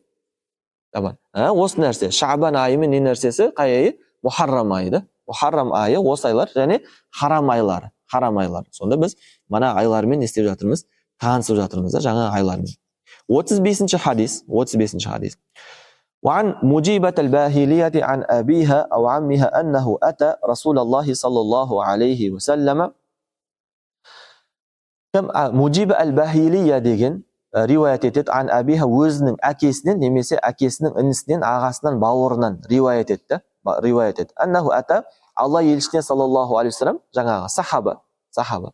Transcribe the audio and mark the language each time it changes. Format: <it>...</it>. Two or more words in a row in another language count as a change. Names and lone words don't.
<kk>Тамам. Осы нәрсе. Шабан айы мен не нәрсесі? Қай айы? Мухаррам айы да. Мухаррам айы осы айлар және харам айлары. Харам айлар. Сонда біз мына айлармен не істеп жатырмыз? Танысып жатырмыз да жаңа айлармен. 35-ші хадис. 35-ші хадис.</kk> <ar>وعن مجيبة الباهلية عن أبيها أو عمها أنه أتى رسول الله صلى الله عليه وسلم.</ar> <kk>Мужиба әл-Бахилия деген риуаят етеді.</kk> <ar>عن أبيها</ar> <kk>өзінің әкесінен немесе әкесінің інісінен, ағасынан, бауырынан риуаят етті.</kk> <ar>أنه أتى</ar> <kk>Алла елшісіне</kk> <ar>صلى الله عليه وسلم,</ar> <kk>жаңағы сахаба.</kk>